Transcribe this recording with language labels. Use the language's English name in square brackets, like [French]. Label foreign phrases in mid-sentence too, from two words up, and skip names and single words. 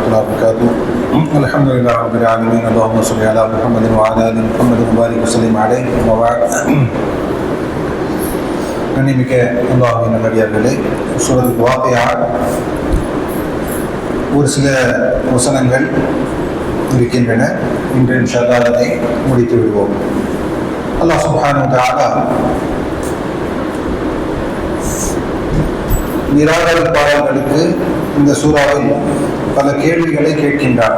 [Arabic] الله وبركاته. الحمد لله رب العالمين. اللهم صل على محمد وعلى ال محمد وبارك وسلم عليه. وبعد. [Tamil] கண்ணிமிக்க அல்லாஹ்வின் நல்லடியார்களே, சூரத்துல் வாக்கியா ஒரு சில வசனங்கள் இருக்கின்றன. இன்று [Arabic] إن شاء الله [Tamil] அதை முடித்து விடுவோம். [Arabic] الله سبحانه و تعالى [Tamil] நிராகரிப்பாளர்களுக்கு இந்த சூறாவில் பல கேள்விகளை கேட்கின்றார்.